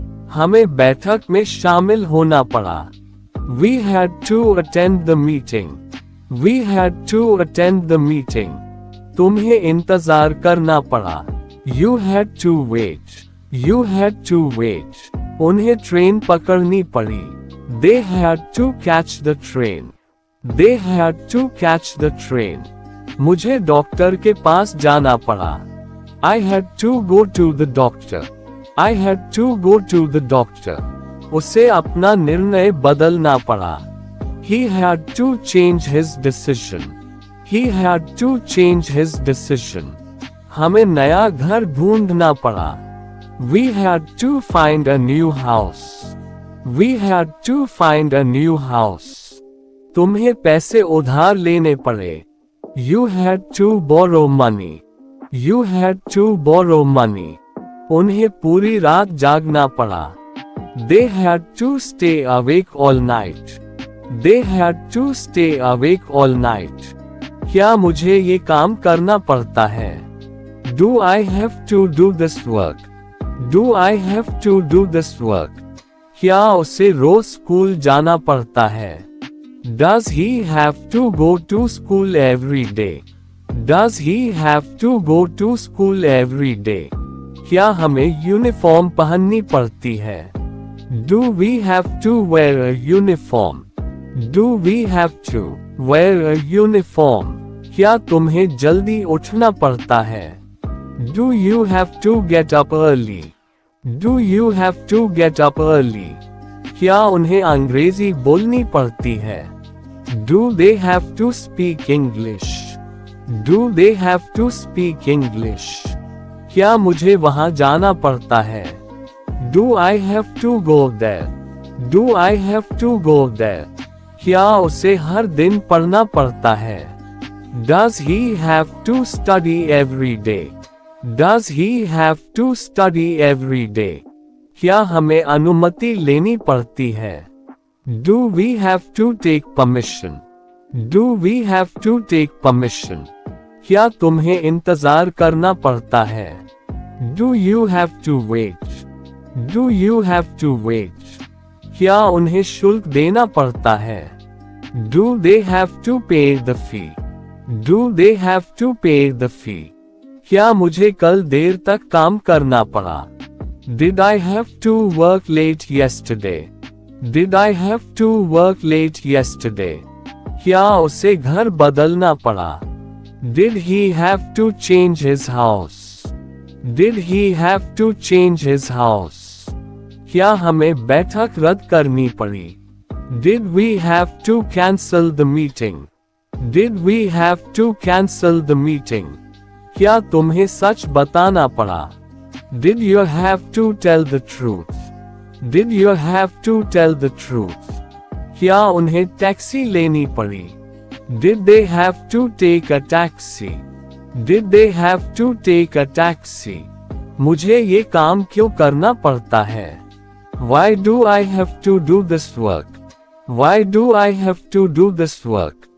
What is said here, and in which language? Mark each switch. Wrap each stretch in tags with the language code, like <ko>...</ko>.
<hi>हमें बैठक में शामिल होना पड़ा।</hi> <en>We had to attend the meeting. We had to attend the meeting.</en> <hi>तुम्हें इंतजार करना पड़ा।</hi> <en>You had to wait. You had to wait.</en> <hi>उन्हें ट्रेन पकड़नी पड़ी।</hi> <en>They had to catch the train. They had to catch the train.</en> <hi>मुझे doctor के पास जाना पड़ा.</hi> <en>I had to go to the doctor. I had to go to the doctor.</en> <hi>उसे अपना निर्णय बदलना पड़ा.</hi> <en>He had to change his decision. He had to change his decision.</en> <hi>हमें नया घर ढूंढना पड़ा.</hi> <en>We had to find a new house. We had to find a new house.</en> <hi>तुम्हें पैसे उधार लेने पड़े.</hi> <en>You had to borrow money. You had to borrow money.</en> <hi>उन्हें पूरी रात जागना पड़ा.</hi> <en>They had to stay awake all night. They had to stay awake all night.</en> <hi>क्या मुझे ये काम करना पड़ता है?</hi> <en>Do I have to do this work? Do I have to do this work?</en> <hi>क्या उसे रोज स्कूल जाना पड़ता है?</hi> <en>Does he have to go to school every day? Does he have to go to school every day?</en> <hi>क्या हमें uniform पहननी पड़ती है?</hi> <en>Do we have to wear a uniform? Do we have to wear a uniform?</en> <hi>क्या तुम्हें जल्दी उठना पड़ता है?</hi> <en>Do you have to get up early? Do you have to get up early?</en> <hi>क्या उन्हें अंग्रेजी बोलनी पड़ती है?</hi> <en>Do they have to speak English? Do they have to speak English?</en> <hi>क्या मुझे वहां जाना पड़ता है?</hi> <en>Do I have to go there? Do I have to go there?</en> <hi>क्या उसे हर दिन पढ़ना पड़ता है?</hi> <en>Does he have to study every day? Does he have to study every day?</en> <hi>क्या हमें अनुमति लेनी पड़ती है?</hi> <en>Do we have to take permission? Do we have to take permission?</en> <hi>क्या तुम्हें इंतजार करना पड़ता है?</hi> <en>Do you have to wait? Do you have to wait?</en> <hi>क्या उन्हें शुल्क देना पड़ता है?</hi> <en>Do they have to pay the fee? Do they have to pay the fee?</en> <hi>क्या मुझे कल देर तक काम करना पड़ा?</hi> <en>Did I have to work late yesterday? Did I have to work late yesterday?</en> <hi>क्या उसे घर बदलना पड़ा?</hi> <en>Did he have to change his house? Did he have to change his house?</en> <hi>क्या हमें बैठक रद्द करनी पड़ी?</hi> <en>Did we have to cancel the meeting? Did we have to cancel the meeting?</en> <hi>क्या तुम्हें सच बताना पड़ा?</hi> <en>Did you have to tell the truth? Did you have to tell the truth?</en> <hi>क्या उन्हें टैक्सी लेनी पड़ी?</hi> <en>Did they have to take a taxi? Did they have to take a taxi?</en> <hi>मुझे ये काम क्यों करना पड़ता है?</hi> <en>Why do I have to do this work? Why do I have to do this work?</en>